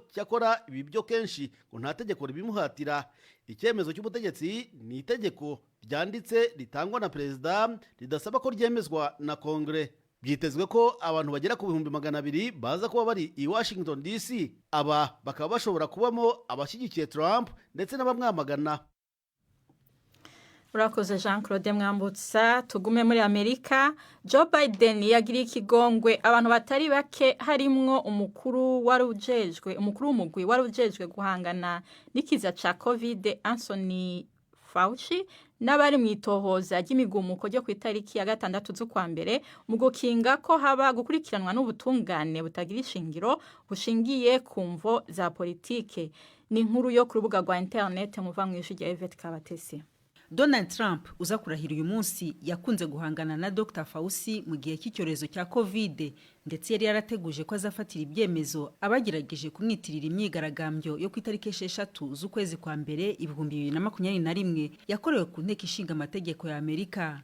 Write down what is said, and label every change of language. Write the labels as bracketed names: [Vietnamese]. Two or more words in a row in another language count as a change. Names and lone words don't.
[Kinyarwanda] Cyakora ibi byo kenshi ngo nta tegeko ribimuhatira. Icyemezo cy'ubutegetsi ni itegeko ryanditse ritangwa na perezida, ridasaba ko ryemezwa na Kongere. Byitezwe ko abantu bagera ku 200,000 baza kuba bari i Washington DC. Aba bakaba bashobora kubamo abashyigikiye Trump ndetse n'abamwamagana. Urakoze Jean Claude Mwambutsa. Tugume muri Amerika. [Rundi] Joe Biden yagiriye ikigongwe abantu batari bake harimwo umukuru w'umugwi warujejwe guhangana n'ikiza ca COVID Anthony Fauci n'abari mu itohoza ry'imigumuko ryo ku itariki ya 6 z'ukwa mbere mu gukinga ko haba gukurikiranwa n'ubutungane butagira ishingiro bushingiye ku mvo za politike. Ni inkuru yo ku rubuga rwa internet muva mu ijwi rya Yvette Kabatesi. [Kinyarwanda] Donald Trump uza kurahira uyu munsi yakunze guhangana na Dr. Fauci mu gihe cy'icyorezo cya COVID, ndetse yari yarateguje ko azafatira ibyemezo abagerageje kumwitirira imyigaragambyo yo ku itariki 6 z'ukwezi kwa mbere 2021 yakorewe ku nteko ishinga amategeko ya Amerika.